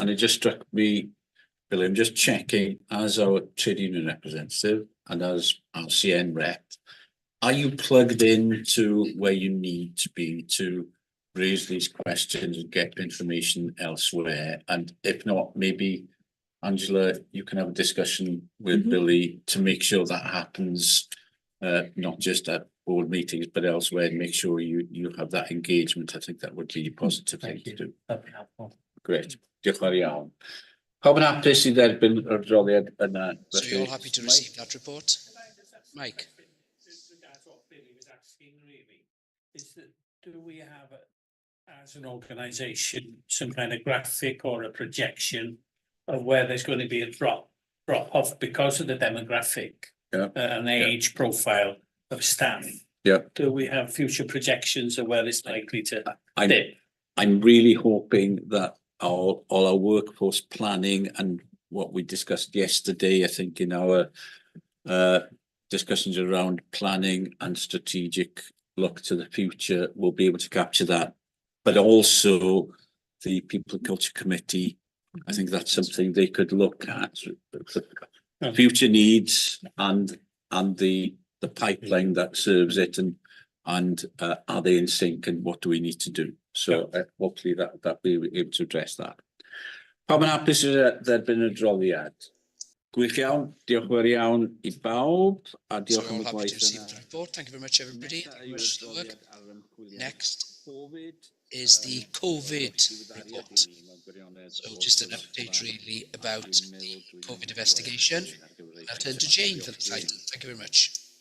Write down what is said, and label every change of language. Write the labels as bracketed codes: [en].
[en] And it just struck me, Billy, I'm just checking, as our trade union representative and as our CN rep, are you plugged in to where you need to be to raise these questions and get information elsewhere? And if not, maybe, Angela, you can have a discussion with Billy to make sure that happens, not just at board meetings, but elsewhere, and make sure you have that engagement. I think that would be a positive thing to do. That'd be helpful. [cy] Great, diolch yn iawn. Pawb yn hapus i dderbyn yr adroddiad yna? [en] So you're all happy to receive that report? Mike? Do we have, as an organisation, some kind of graphic or a projection of where there's going to be a drop off because of the demographic and age profile of staff? Yeah. Do we have future projections of where it's likely to dip? I'm really hoping that all our workforce planning and what we discussed yesterday, I think in our discussions around planning and strategic look to the future, will be able to capture that. But also the People and Culture Committee, I think that's something they could look at, the future needs and the pipeline that serves it, and are they in sync, and what do we need to do? So hopefully that we'll be able to address that. [cy] Pawb yn hapus i dderbyn y adroddiad? Gwych iawn, diolch yn fawr iawn I bawb, a diolch am y gwaith yna. [en] Thank you very much, everybody. Thank you very much for the work. Next is the COVID report. So just an update really about the COVID investigation. I'll turn to Jane for this item. Thank you very much.